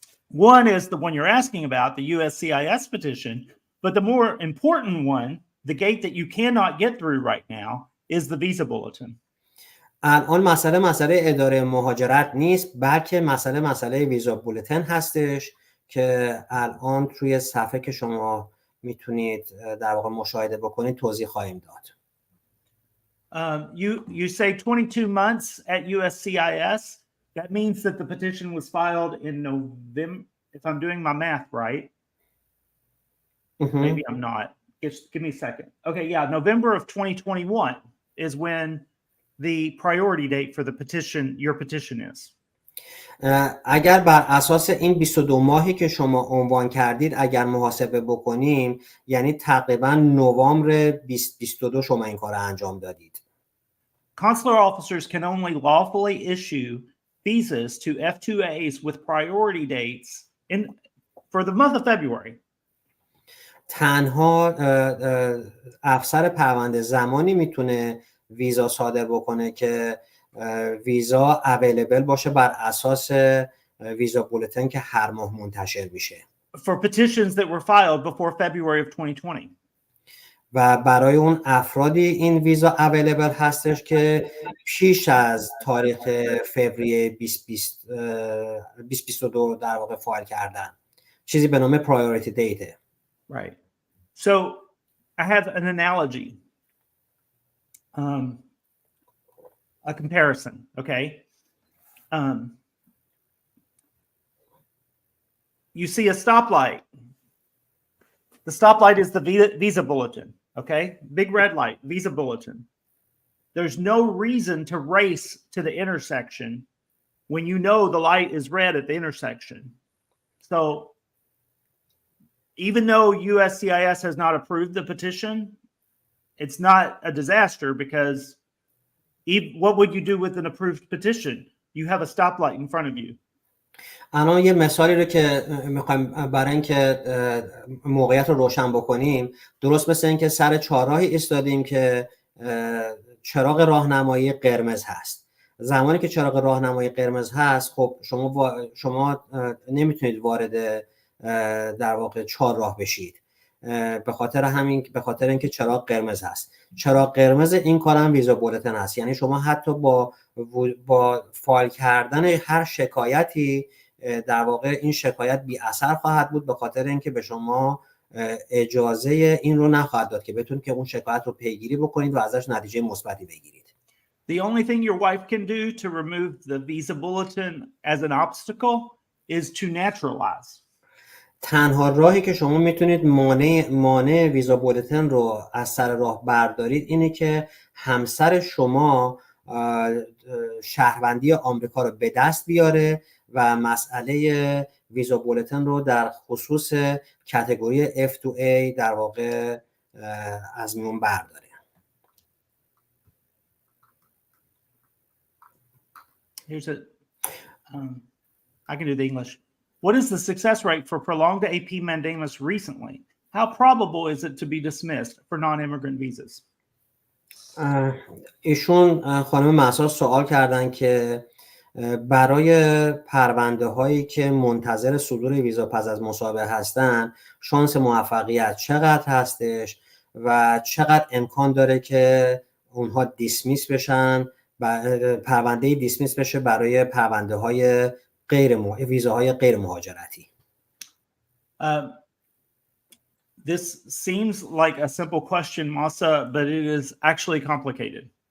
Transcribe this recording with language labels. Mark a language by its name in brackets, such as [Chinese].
[English] One is the one you're asking about, the USCIS petition, but the more important one, the gate that you cannot get through right now, is the visa bulletin. [Persian] الان مسئله اداره مهاجرت نیست بلکه مسئله ویزا بولتن هستش که الان توی صفحه که شما میتونید در واقع مشاهده بکنید توضیح خواهیم داد. [English] You say 22 months at USCIS. That means that the petition was filed in November, if I'm doing my math right. Maybe I'm not. Just give me a second. Okay, yeah, November of 2021 is when the priority date for the petition, your petition is. [Persian] اگر بر اساس این 22 ماهی که شما عنوان کردید اگر محاسبه بکنیم یعنی تقریبا نوامبر 2022 شما این کار انجام دادید. [English] Consular officers can only lawfully issue visas to F2As with priority dates for the month of February. [Persian] تنها افسر پرونده زمانی میتونه ویزا صادر بکنه که ویزا اویلیبل باشه بر اساس ویزا بولتن که هر ماه منتشر میشه. [English] For petitions that were filed before February of 2020. [Persian] و برای اون افرادی این ویزا اویلیبل هستش که پیش از تاریخ فوریه 2022 در واقع فایل کردن. چیزی به نام priority date. [English] Right. So I have an analogy. A comparison, okay? You see a stoplight The stoplight is the visa bulletin. Okay, big red light, visa bulletin. There's no reason to race to the intersection when you know the light is red at the intersection. So even though USCIS has not approved the petition, it's not a disaster because what would you do with an approved petition? You have a stoplight in front of you. [Persian] الان یه مثالی رو که میخوایم برای اینکه موقعیت رو روشن بکنیم، درست مثل اینکه سر چهارراهی ایستادیم که چراغ راهنمایی قرمز هست. زمانی که چراغ راهنمایی قرمز هست، خب شما نمیتونید وارد در واقع چهارراه بشید، به خاطر اینکه چراغ قرمز هست. چراغ قرمز این کارم ویزا بولتن هست. یعنی شما حتی با فایل کردن هر شکایتی در واقع این شکایت بی اثر خواهد بود، به خاطر اینکه به شما اجازه این رو نخواهد داد که بتونید که اون شکایت رو پیگیری بکنید و ازش نتیجه مثبتی بگیرید. [English] The only thing your wife can do to remove the visa bulletin as an obstacle is to naturalize. [Persian] تنها راهی که شما میتونید مانع ویزا بولتن رو از سر راه بردارید اینه که همسر شما شهروندی آمریکا رو به دست بیاره و مسئله ویزا بولتن رو در خصوص کاتگوری F2A در واقع از میون برداره. [English] Here's a I can do the English. What is the success rate for prolonged AP mandamus recently? How probable is it to be dismissed for non-immigrant visas? [Persian] ایشون خانم مهسا سوال کردن که برای پرونده هایی که منتظر صدور ویزا پس از مسابقه هستن شانس موفقیت چقدر هستش و چقدر امکان داره که اونها دیسمیس بشن، پرونده دیسمیس بشه برای پرونده های ویزاهای غیر مهاجرتی. [English] This seems like a simple question, Masa, but it is actually complicated.